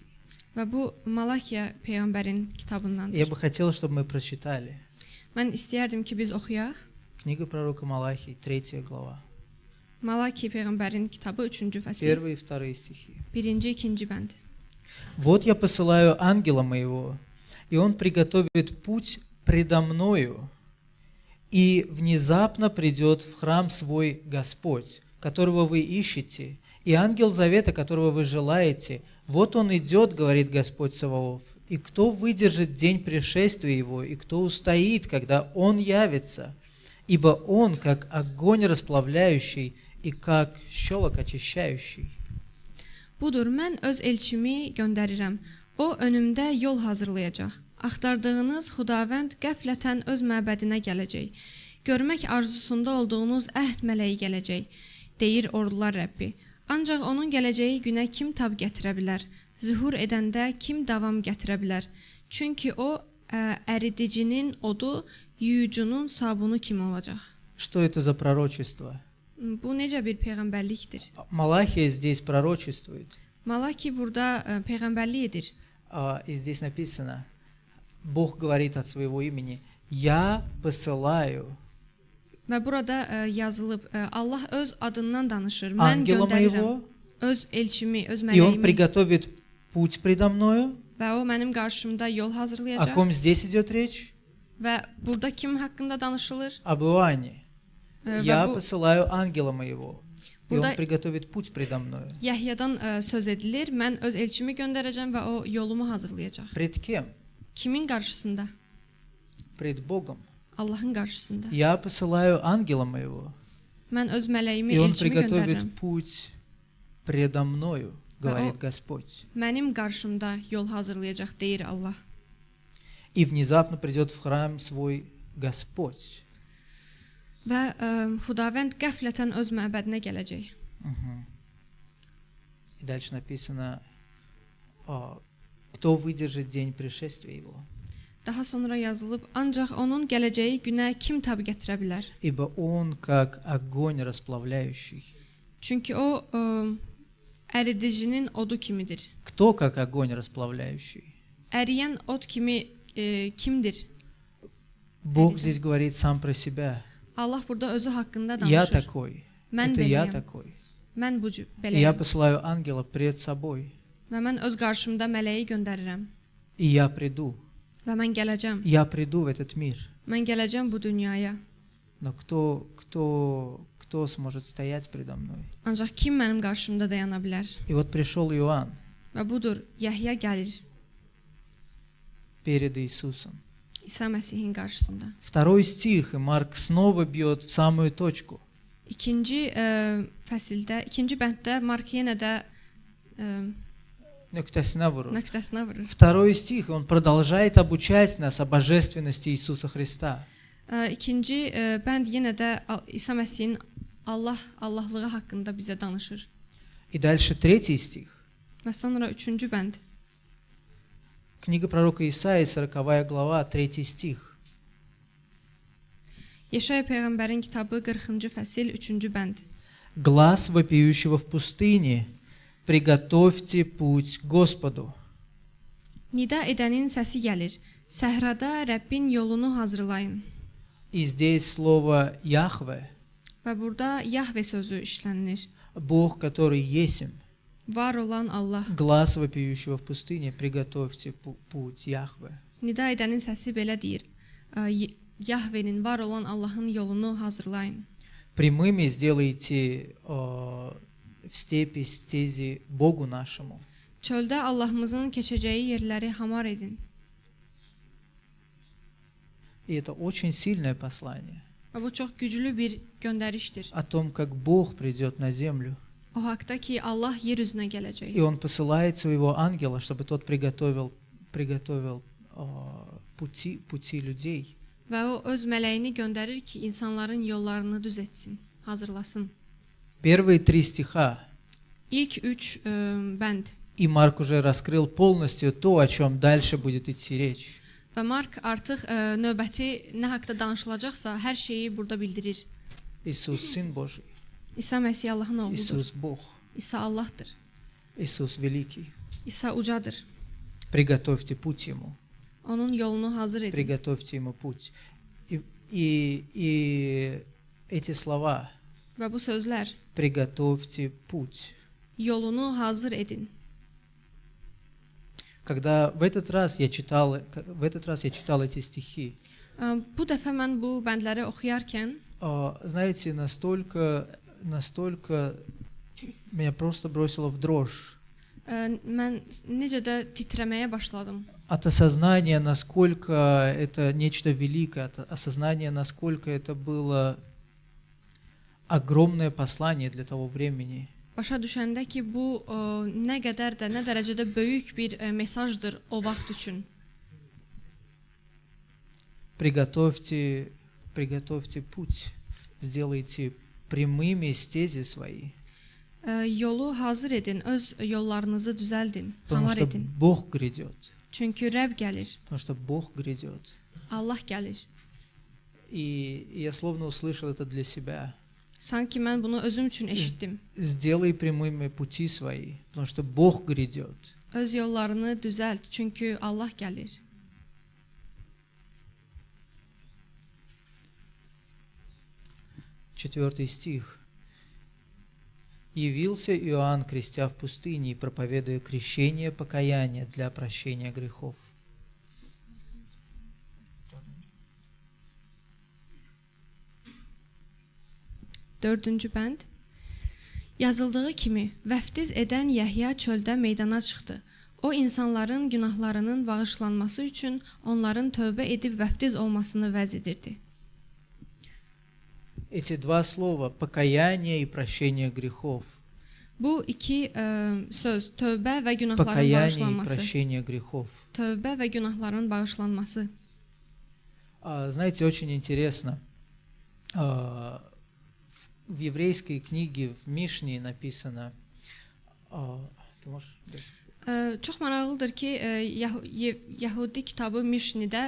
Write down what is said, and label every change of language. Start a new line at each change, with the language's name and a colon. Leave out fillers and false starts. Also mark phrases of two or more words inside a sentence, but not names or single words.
Azerbaijani: Və bu Malakiya peyğəmbərin kitabındandır.
Russian: Я бы хотел, чтобы мы прочитали.
Azerbaijani: Mən istəyərdim ki, biz oxuyaq.
Russian: Книга пророка Малахии, 3 глава.
Azerbaijani: Malaki peyğəmbərin kitabı 3-cü fəsil.
Russian: 1 и 2 стихи.
Azerbaijani: 1-ci, 2-ci bənd.
Russian: Вот я посылаю ангела моего, и он приготовит путь предо мною, и внезапно придет в храм свой Господь, которого вы ищете, и ангел завета, которого вы желаете. Вот он идет, говорит Господь Саваоф, и кто выдержит день пришествия его, и кто устоит, когда он явится, ибо он как огонь расплавляющий и как щелок очищающий.
Azerbaijani: Budur, mən öz elçimi göndərirəm. O önümdə yol hazırlayacaq. Axtardığınız Xudavənd qəflətən öz məbədinə gələcək. Görmək arzusunda olduğunuz əhd mələyi gələcək, deyir ordular Rəbbi. Ancaq onun gələcəyi günə kim tab gətirə bilər? Zühur edəndə kim davam gətirə bilər? Çünki o əridicinin odu, yuyucunun sabunu kimi olacaq.
Russian: Что это за пророчество?
Azerbaijani: Bu necə bir peyğəmbərlikdir?
Russian: Малахия здесь пророчествует.
Azerbaijani: Malaki burada peyğəmbərlik edir.
Russian: И здесь написано, Бог говорит от своего имени, «Я посылаю
Azerbaijani: Və burada yazılıb, Allah öz adından danışır. Mən
Russian: ангела
Azerbaijani: göndərirəm
Russian: моего,
Azerbaijani: öz elçimi, öz
Russian: и он
Azerbaijani: mələyimi
Russian: приготовит путь предо мною».
Azerbaijani: və o mənim qarşımda yol
Russian: О
Azerbaijani: hazırlayacaq.
Russian: ком здесь идет речь?
Azerbaijani: Və burada kim haqqında danışılır?
Russian: Об Иоанне.
Azerbaijani: Və
Russian: «Я
Azerbaijani: bu
Russian: посылаю ангела моего, и
Azerbaijani: Burada-
Russian: он приготовит путь предо мною».
Azerbaijani: Yəhyadan söz edilir. Mən öz elçimi göndərəcəm və o yolumu hazırlayacaq.
Russian: Пред кем?
Azerbaijani: Kimin qarşısında?
Russian: Пред Богом.
Azerbaijani: Allahın qarşısında.
Russian: «Я посылаю ангела моего,
Azerbaijani: Mən öz mələyimi,
Russian: и он
Azerbaijani: elçimi
Russian: приготовит
Azerbaijani: göndərirəm.
Russian: путь предо мною», говорит о- Господь.
Azerbaijani: Mənim qarşımda yol hazırlayacaq, deyir Allah.
Russian: И внезапно придет в храм свой Господь.
Azerbaijani: Və Xudavənd qəflətən öz məbədinə gələcək. Мгм.
Russian: И дальше написано, кто выдержит день пришествия его.
Azerbaijani: Daha sonra yazılıb, ancaq onun gələcəyi günə kim tab gətirə bilər?
Russian: Ибо он как огонь расплавляющий.
Azerbaijani: Çünki o əridicinin odu kimidir.
Russian: Кто как огонь расплавляющий?
Azerbaijani: Əriyən od kimi kimdir?
Russian: Бог Перед- здесь говорит сам про себя.
Azerbaijani: Allah burada özü haqqında
Russian: Я
Azerbaijani: danışır.
Russian: такой.
Azerbaijani: Mən
Russian: Это я
Azerbaijani: beləyəm.
Russian: такой.
Azerbaijani: Mən bu
Russian: И я
Azerbaijani: beləyəm.
Russian: посылаю ангела пред собой.
Azerbaijani: Və mən öz qarşımda mələyi göndərirəm.
Russian: И я приду.
Azerbaijani: Və mən gələcəm.
Russian: Я приду в этот мир.
Azerbaijani: Mən gələcəm bu dünyaya.
Russian: Но кто сможет стоять предо мной?
Azerbaijani: Ancaq kim mənim qarşımda dayana bilər?
Russian: И вот пришел Иоанн
Azerbaijani: Və budur, Yəhya gəlir
Russian: перед Иисусом.
Azerbaijani: İsa Məsihin qarşısında.
Russian: Второй стих, и Марк снова бьет в самую точку.
Azerbaijani: İkinci fəsildə, ikinci bənddə Mark yenə də Нöktesine vurur. nöqtəsinə vurur.
Russian: Второй стих, он продолжает обучать нас о божественности Иисуса Христа.
Azerbaijani: İkinci bənd yenə də İsa Məsihin Allahlığı haqqında bizə danışır.
Russian: И дальше третий стих.
Azerbaijani: Və sonra üçüncü bənd.
Russian: Книга пророка Исаии, 40 глава, 3 стих.
Azerbaijani: Yeşaya peyğəmbərin kitabı 40-cı fəsil 3-cü bənd.
Russian: Глас вопиющего в пустыне, приготовьте путь Господу.
Azerbaijani: Nida edənin səsi gəlir. Səhrada Rəbbin yolunu hazırlayın.
Russian: И здесь слово Яхве,
Azerbaijani: Və burada Yahve sözü işlənilir.
Russian: Бог, который есмь.
Azerbaijani: Var olan Allah.
Russian: Глас вопиющего в пустыне, приготовьте путь Яхве.
Azerbaijani: Nida edənin səsi belə deyir. Yahvenin, var olan Allahın yolunu hazırlayın.
Russian: Прямыми сделайте в степи стези Богу нашему.
Azerbaijani: Çöldə Allahımızın keçəcəyi yerləri hamar edin.
Russian: И это очень сильное послание
Azerbaijani: Və bu çox güclü bir göndərişdir.
Russian: о том, как Бог придет на землю.
Azerbaijani: O haqda ki Allah yer üzünə gələcək.
Russian: И Он посылает своего ангела, чтобы тот приготовил пути людей.
Azerbaijani: Və o öz mələyini göndərir ki, insanların yollarını düz etsin, hazırlasın.
Russian: Первые 3 стиха.
Azerbaijani: İlk 3 bənd.
Russian: И Марк уже раскрыл полностью то, о чем дальше будет идти речь.
Azerbaijani: Və Mark artıq növbəti nə haqqda danışılacaqsa, hər şeyi burada bildirir.
Russian: Иисус Сын Божий.
Azerbaijani: İsa Məsih Allahın oğludur.
Russian: Иисус Бог.
Azerbaijani: İsa Allahdır.
Russian: Иисус Великий.
Azerbaijani: İsa ucadır.
Russian: Приготовьте путь Ему.
Azerbaijani: Onun yolunu hazır edin.
Russian: Приготовьте Ему путь. И эти слова
Azerbaijani: Və bu sözlər
Russian: «приготовьте путь».
Azerbaijani: yolunu hazır edin.
Russian: Когда в этот раз я читал эти стихи,
Azerbaijani: Bu dəfə mən bu bəndləri oxuyarkən
Russian: знаете, настолько меня просто бросило в дрожь
Azerbaijani: mən necə də titrəməyə başladım.
Russian: от осознания, насколько это нечто великое, от осознания, насколько это было огромное послание для того времени.
Azerbaijani: başa düşəndə ki, bu nə qədər də, nə dərəcədə böyük bir mesajdır o vaxt üçün.
Russian: Приготовьте путь, сделайте прямыми стези свои.
Azerbaijani: Yolu hazır edin, öz yollarınızı düzəldin,
Russian: Потому
Azerbaijani: hamar
Russian: что
Azerbaijani: edin.
Russian: Бог грядет.
Azerbaijani: Çünki Rəbb gəlir,
Russian: Потому что Бог грядет.
Azerbaijani: Allah gəlir.
Russian: И я словно услышал это для себя.
Azerbaijani: Sanki mən bunu özüm üçün eşitdim.
Russian: Сделай прямыми пути свои, потому что Бог грядет.
Azerbaijani: Öz yollarını düzəlt, çünki Allah gəlir.
Russian: 4 стих. «Явился Иоанн, крестя в пустыне, и проповедуя крещение покаяния для прощения грехов».
Azerbaijani: Dördüncü bənd. Yazıldığı kimi, vəftiz edən Yəhya çöldə meydana çıxdı. O, insanların günahlarının bağışlanması üçün onların tövbə edib vəftiz olmasını vəz edirdi.
Russian: Эти два слова «покаяние» и «прощение грехов».
Azerbaijani: Bu iki söz, tövbə və günahların
Russian: Покаяние и
Azerbaijani: bağışlanması.
Russian: прощение грехов.
Azerbaijani: Tövbə və günahların bağışlanması.
Russian: Знаете, очень интересно. В еврейской книге, в Мишне написано... Ты можешь...
Azerbaijani: Çox maraqlıdır ki, Yəhudi kitabı Mişnidə